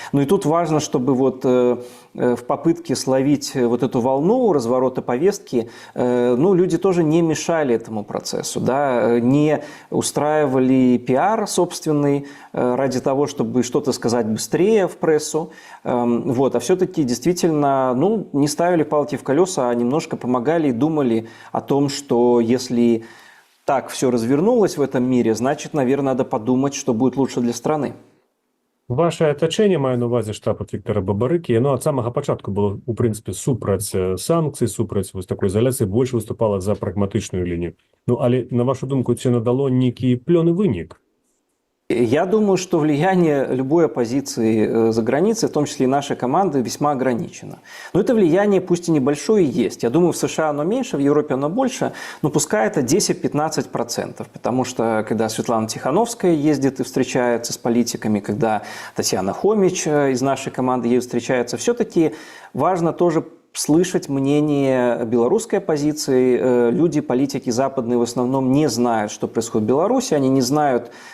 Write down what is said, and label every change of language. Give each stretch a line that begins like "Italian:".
Russian: И тут важно, чтобы в попытке словить эту волну разворота повестки, люди тоже не мешали этому процессу, да, не устраивали пиар собственный ради того, чтобы что-то сказать быстрее в прессу, а все-таки действительно, не ставили палки в колеса, а немножко помогали и думали о том, что если так все развернулось в этом мире, значит, наверное, надо подумать, что будет лучше для страны.
Belarusian: Ваше атачэнне, маю на увазе штаб ад Віктора Бабарыкі, яно ад самага пачатку было, у прынцыпе, супраць санкцый, супраць такой изоляцыі, больш выступала за прагматычную лінію. Але, на вашу думку, ці надало нейкі плённы вынік?
Russian: Я думаю, что влияние любой оппозиции за границей, в том числе и нашей команды, весьма ограничено. Но это влияние, пусть и небольшое, есть. Я думаю, в США оно меньше, в Европе оно больше, но пускай это 10-15%. Потому что, когда Светлана Тихановская ездит и встречается с политиками, когда Татьяна Хомич из нашей команды ездит и встречается, все-таки важно тоже слышать мнение белорусской оппозиции. Люди, политики западные в основном не знают, что происходит в Беларуси, они не знают